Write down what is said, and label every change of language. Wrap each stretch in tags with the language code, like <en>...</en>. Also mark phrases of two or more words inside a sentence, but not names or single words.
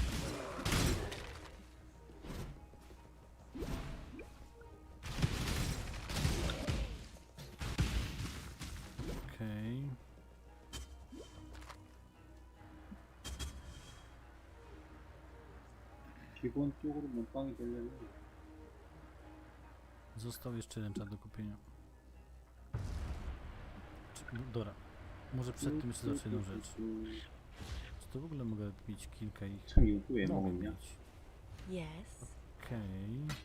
<pl>Okej.</pl> <ko>기본적으로 몸빵이 되려면</ko> <pl>Został jeszcze jeden czat do kupienia. No, dobra. Może przed tym jeszcze zacznę jedną rzecz. Czy to w ogóle mogę mieć kilka ich?</pl> <ko>참 이거 왜</ko> <pl>Mogę</pl> <ko>먹었냐?</ko> <pl>mieć. Yes. Okej.</pl>